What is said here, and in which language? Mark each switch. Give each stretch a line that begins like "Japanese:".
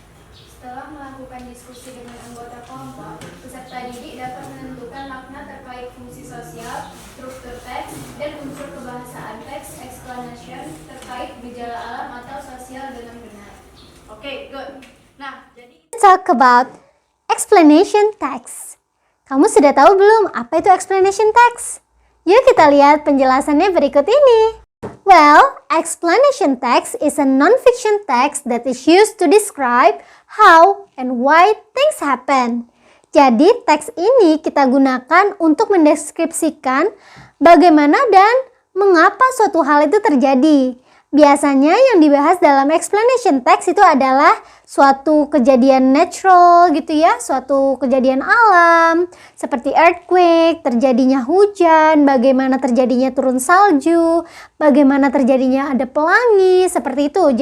Indonesian: Setelah melakukan diskusi dengan anggota kelompok, peserta didik dapat menentukan makna terkait fungsi sosial, struktur teks, dan unsur kebahasaan teks explanation terkait gejala alam atau sosial dengan benar. Oke, good. Nah, jadi
English: Talk about explanation text.
Indonesian: Kamu sudah tahu belum apa itu explanation text? Yuk kita lihat penjelasannya berikut ini.
English: Well, explanation text is a non-fiction text that is used to describe how and why things happen.
Indonesian: Jadi teks ini kita gunakan untuk mendeskripsikan bagaimana dan mengapa suatu hal itu terjadi. Biasanya yang dibahas dalam explanation text itu adalah suatu kejadian natural gitu ya, suatu kejadian alam seperti earthquake, terjadinya hujan, bagaimana terjadinya turun salju, bagaimana terjadinya ada pelangi, seperti itu.